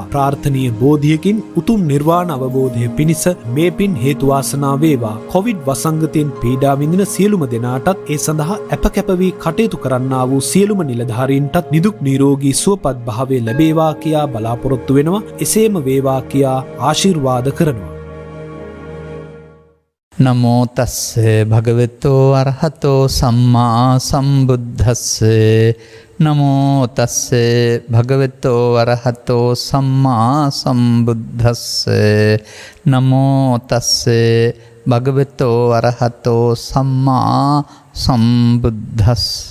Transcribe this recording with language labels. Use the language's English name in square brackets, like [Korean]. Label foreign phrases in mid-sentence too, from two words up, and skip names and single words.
[Sinhala] ප්‍රාර්ථනීය බෝධියකින් උතුම් නිර්වාණ අවබෝධය පිණිස මේ පින් හේතු වාසනා වේවා. කොවිඩ් වසංගතයෙන් පීඩා විඳින සියලුම දෙනාටත් ඒ සඳහා අපකැප වී කටයුතු කරන්නා වූ සියලුම නිලධාරීන්ටත් නිදුක් නිරෝගී සුවපත් භාවය ලැබේවා කියා බලාපොරොත්තු වෙනවා. එසේම වේවා කියා ආශිර්වාද කරනවා. [Pali] නමෝ තස්ස භගවතෝ අරහතෝ සම්මා සම්බුද්දස්ස. නමෝ තස්ස භගවතෝ අරහතෝ සම්මා සම්බුද්දස්ස. නමෝ තස්ස භගවතෝ අරහතෝ සම්මා සම්බුද්දස්ස.